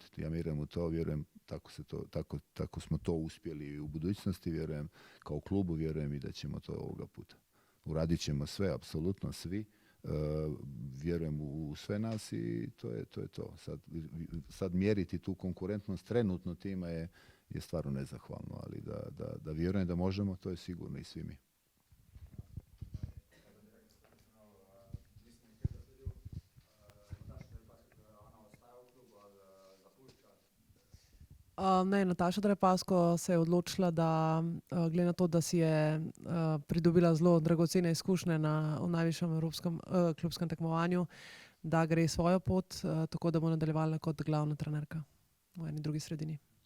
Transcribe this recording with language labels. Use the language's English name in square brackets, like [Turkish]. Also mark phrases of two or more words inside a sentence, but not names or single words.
[Bosnian] Ja vjerujem u to, vjerujem tako smo to uspjeli i u budućnosti, vjerujem kao klubu, vjerujem i da ćemo to ovoga puta. Uradit ćemo sve, apsolutno svi. Vjerujem u sve nas i to je to. Sad mjeriti tu konkurentnost trenutno tima je stvarno nezahvalno, ali da vjerujem da možemo, to je sigurno i svi mi. [Slovenian] Ne, Nataša Drepasko se je odločila, da glede na to, da si je pridobila zelo dragocene izkušnje v najvišjem evropskem klubskem tekmovanju, da gre svojo pot, tako da bo nadaljevala kot glavna trenerka v eni drugi sredini.